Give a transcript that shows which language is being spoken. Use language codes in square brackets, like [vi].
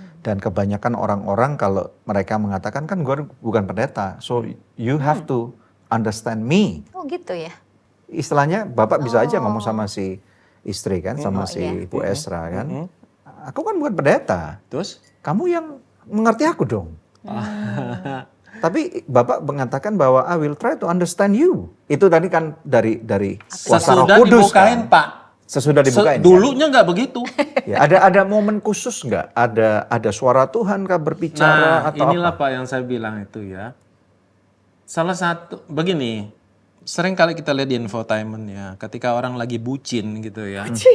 [id] Dan kebanyakan orang-orang kalau mereka mengatakan kan gue bukan pendeta, [en] so you have to understand me. [id] Oh gitu ya. Istilahnya Bapak bisa aja ngomong sama si istri kan, sama si Ibu Ezra kan. Aku kan bukan pendeta. Terus? Kamu yang mengerti aku dong. Tapi Bapak mengatakan bahwa [en] I will try to understand you. [id] Itu tadi kan dari kuasa Roh Kudus dibukain, Pak. Sesudah dibukain. Dulunya nggak begitu. Ya, ada momen khusus nggak? Ada suara Tuhan kah berbicara atau inilah apa? Pak yang saya bilang itu ya. Salah satu begini. Sering kali kita lihat di infotainment ya, ketika orang lagi bucin gitu ya.